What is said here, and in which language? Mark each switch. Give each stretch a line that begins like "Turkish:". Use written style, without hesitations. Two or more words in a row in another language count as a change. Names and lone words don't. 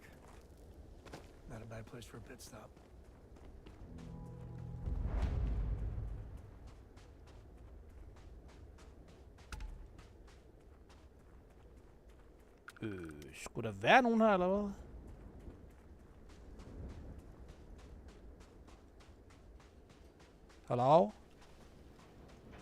English: Not a bad place for a pit stop.
Danish: Skulle der være nogen her, eller hvad? Hallo?